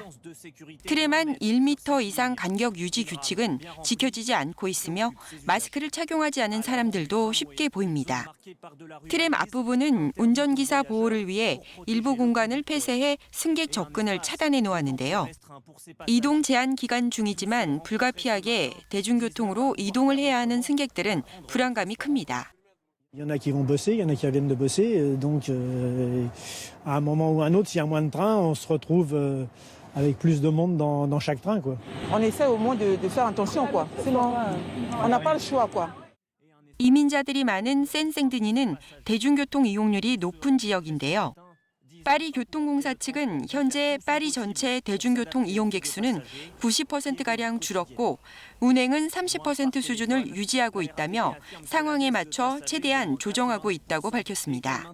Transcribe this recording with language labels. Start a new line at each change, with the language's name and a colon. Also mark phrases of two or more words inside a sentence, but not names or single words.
Korean: 트램 안 1m 이상 간격 유지 규칙은 지켜지지 않고 있으며 마스크를 착용하지 않은 사람들도 쉽게 보입니다. 트램 앞부분은 운전기사 보호를 위해 일부 공간을 폐쇄해 승객 접근을 차단해 놓았는데요. 이동 제한 기간 중이지만 불가피하게 대중교통으로 이동을 해야 하는 승객들은 불안감이 큽니다.
French: Il y en a qui vont bosser, il y en a qui reviennent de bosser. Donc, à un moment ou un autre, s'il y a moins de trains, on se retrouve avec plus de monde dans chaque train, quoi. On essaie au moins de faire attention, quoi. Sinon, on n'a pas le choix, quoi.
Korean: 이민자들이 많은 센생드니는 대중교통 이용률이 높은 지역인데요. 파리 교통공사 측은 현재 파리 전체 대중교통 이용객 수는 90%가량 줄었고 운행은 30% 수준을 유지하고 있다며 상황에 맞춰 최대한 조정하고 있다고 밝혔습니다.